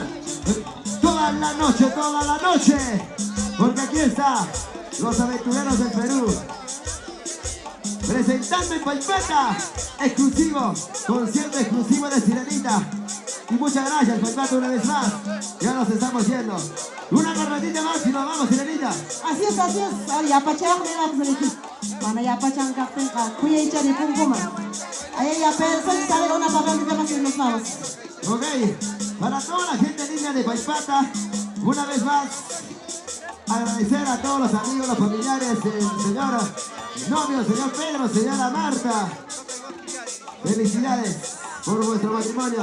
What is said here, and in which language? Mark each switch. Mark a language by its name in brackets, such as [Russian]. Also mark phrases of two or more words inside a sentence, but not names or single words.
[Spanish] Toda la noche, toda la noche. Porque aquí está los aventureros del Perú. Presentando en Paipata, exclusivo, concierto exclusivo de Sirenita. Y muchas gracias, Paipata, una vez más. Ya nos estamos yendo. Una carretita más y nos vamos, Sirenita. Así es, así es. Ay, yapachang na lang sa mana yapachang kapten ka. Kuya icha di pungkuma. Ay, ya person, sale una carretita más y nos vamos. Ok, para toda la gente linda de Paipata, una vez más, agradecer a todos los amigos, los familiares, el señor novio, señor Pedro, señora Marta. Felicidades por vuestro matrimonio.